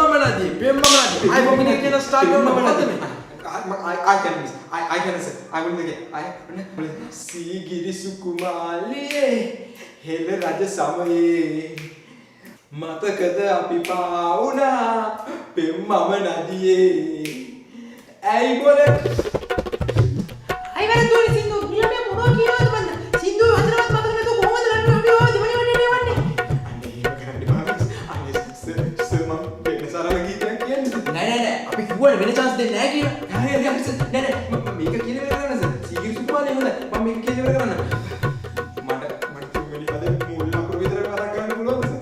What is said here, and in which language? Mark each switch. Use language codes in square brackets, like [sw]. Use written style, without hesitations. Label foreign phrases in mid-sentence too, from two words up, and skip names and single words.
[si] නදී පෙම්මමනදී iPhone එකේ කියන ස්ටාර්ට් කරන මොකද මේ [en] I can miss. I can say. I will make it. [si] සීගිරි සුකුමාලියේ හෙළ රජ සමයේ මතකද අපි පෑවූ පෙම්මම නදියේ අයි බොලේ අයි වැරදුනේ සින්දු ගියා මේ මොනවා කියනවද බන්න සින්දු වචනවත් මතක නැතුව කොහොමද ලන්නේ අපි ඔය දෙවනි වටේට යවන්නේ නෑ අපි කිව්වනේ වෙන chance දෙන්නේ නෑ කියලා නෑ මේක කියලා ඉවර කරන්න සර් සීගිරි සුකුමාලිය හොඳයි මම මේක කියලා ඉවර කරන්න මට තුන්වෙනි පදේ මුල් අකුරු විතර මතක් කරන්න පුළුවන්ද සර්